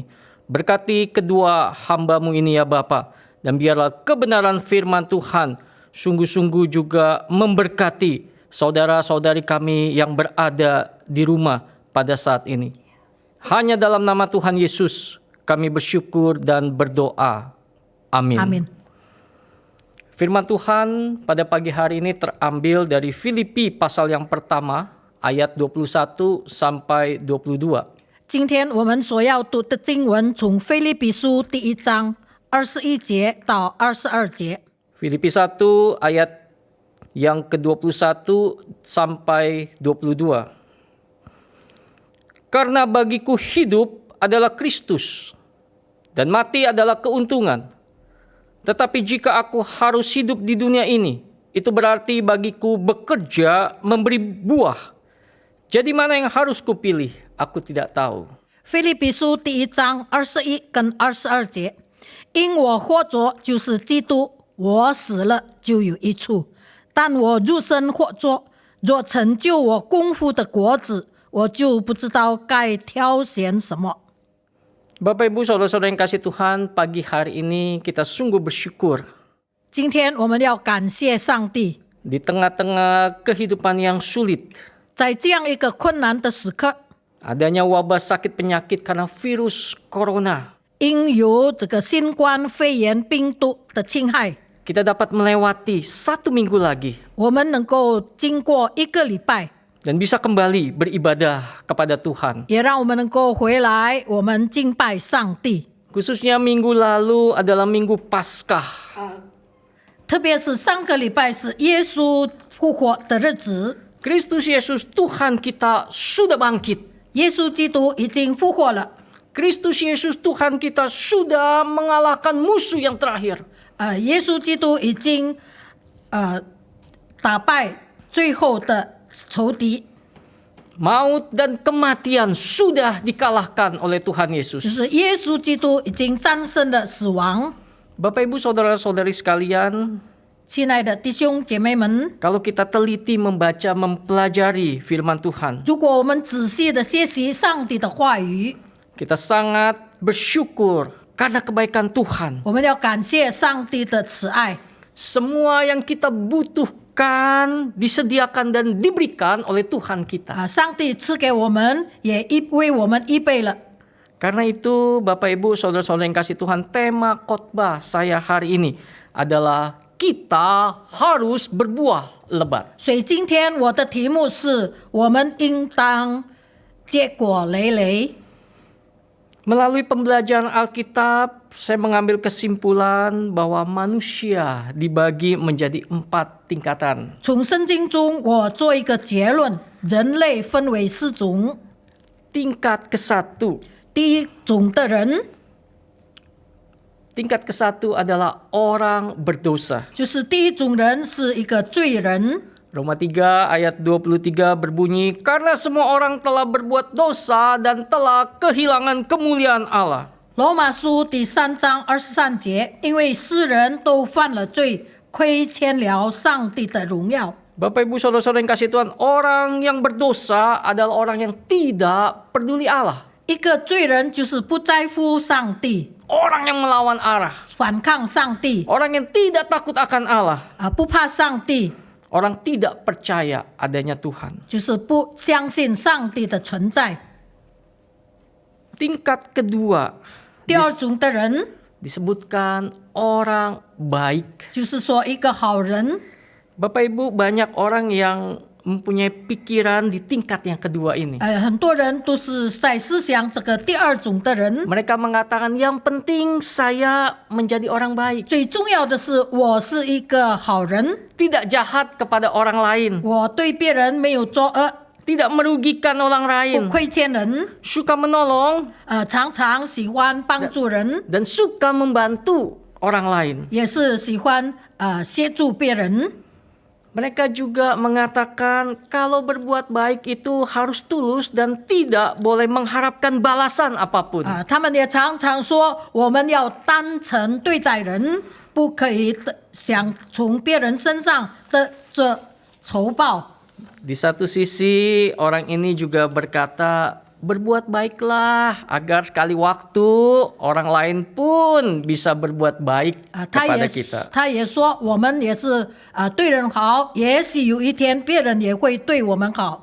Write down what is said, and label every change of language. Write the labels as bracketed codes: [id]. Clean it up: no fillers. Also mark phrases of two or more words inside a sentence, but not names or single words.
[id] Berkati kedua hamba-Mu ini ya Bapa, dan biarlah kebenaran firman Tuhan sungguh-sungguh juga memberkati saudara-saudari kami yang berada di rumah pada saat ini. Hanya dalam nama Tuhan Yesus kami bersyukur dan berdoa. Amin. Amin. Firman Tuhan pada pagi hari ini terambil dari Filipi pasal yang pertama ayat 21 sampai 22. [zh] 今天我们所要读的经文从腓立比书第1章21节到22节。 [id] Filipi 1 ayat yang ke-21 sampai 22. Karena bagiku hidup adalah Kristus dan mati adalah keuntungan. Tetapi jika aku harus hidup di dunia ini, itu berarti bagiku bekerja memberi buah. Jadi mana yang harus kupilih? Aku tidak tahu. [zh] 腓立比书第1章21跟22节，因我活着就是基督，我死了就有益处。但我入生活着，若成就我功夫的果子，我就不知道该挑选什么。 [id] Bapak Ibu Saudara-saudara yang kasih Tuhan, pagi hari ini kita sungguh bersyukur [zh] 今天我们要感谢上帝， [id] di tengah-tengah kehidupan yang sulit, [zh] 在这样一个困难的时刻， [id] adanya wabah sakit penyakit karena virus corona. [zh] 因有这个新冠肺炎病毒的侵害， [id] Kita dapat melewati 1 minggu lagi [zh] 我们能够经过1个礼拜， [id] dan bisa kembali beribadah kepada Tuhan. [zh] 也让我们能够回来，我们敬拜上帝。 [id] Khususnya minggu lalu adalah minggu Paskah. [zh] 特别是上个礼拜是耶稣复活的日子， [id] Kristus Yesus Tuhan kita sudah bangkit. [zh] 耶稣基督已经复活了。 [id] Kristus Yesus Tuhan kita sudah mengalahkan musuh yang terakhir. [zh] 耶稣基督已经打败最后的仇敌， [id] Maut dan kematian sudah dikalahkan oleh Tuhan [zh] 就 [id] Yesus. [zh] 是耶稣基督已经战胜了死亡。 [id] Bapak Ibu Saudara-saudari sekalian, [zh] 亲爱的弟兄姐妹们， [id] kalau kita teliti membaca, mempelajari firman Tuhan, [zh] 如果我们仔细的学习上帝的话语， [id] kita sangat bersyukur karena kebaikan Tuhan. [zh] 我们要感谢上帝的慈爱。 [id] Semua yang kita butuhkan disediakan dan diberikan oleh Tuhan kita. [zh] 上帝赐给我们，也为我们预备了。 [id] Karena itu Bapak Ibu Saudara-saudara yang kasih Tuhan, tema khotbah saya hari ini adalah kita harus berbuah lebat. [zh] 所以今天我的题目是：我们应当结果累累。 [id] Melalui pembelajaran Alkitab, saya mengambil kesimpulan bahwa manusia dibagi menjadi 4 tingkatan. [zh] 从圣经中，我做一个结论：人类分为4种。 [id] Tingkat ke-1. [zh] 第一种的人， [id] Tingkat ke-1 adalah orang berdosa. [zh] 就是第一种人是一个罪人。 [id] Roma 3 ayat 23 berbunyi, karena semua orang telah berbuat dosa dan telah kehilangan kemuliaan Allah. [zh] 罗马书第3章23节，因为世人都犯了罪，亏欠了上帝的荣耀。 [id] Bapak Ibu Saudara-saudara yang kasih Tuhan, orang yang berdosa adalah orang yang tidak peduli Allah. [zh] 一个罪人就是不在乎上帝， [id] Orang yang melawan Allah. [zh] 反抗上帝， [id] Orang yang tidak takut akan Allah. [zh] 不怕上帝， [id] Orang tidak percaya adanya Tuhan. [zh] 就是不相信上帝的存在。 [id] Tingkat kedua [zh] 第二种的人 [id] disebutkan orang baik. [zh] 就是说一个好人。 [id] Bapak Ibu, banyak orang yang mempunyai pikiran di tingkat yang kedua ini. [zh] 很多人都是在思想这个第二种的人。 [id] Mereka mengatakan yang penting saya menjadi orang baik, [zh] 最重要的是，我是一个好人， [id] tidak jahat kepada orang lain, [zh] 我对别人没有作恶， [id] tidak merugikan orang [zh] 不 [id] lain, [zh] 亏欠人， [id] suka menolong [zh] 常常喜欢帮助人， [id] dan suka membantu orang lain. [zh] 也是喜欢协助别人。 [id] Mereka juga mengatakan kalau berbuat baik itu harus tulus dan tidak boleh mengharapkan balasan apapun. [zh] 他们也常常说，我们要单纯对待人，不可以想从别人身上得着酬报。 [id] Di satu sisi orang ini juga berkata berbuat baiklah agar sekali waktu orang lain pun bisa berbuat baik [zh] 他 [id] kepada [zh] 也 [id] kita. [zh] 他也说，我们也是对人好，也许有一天别人也会对我们好。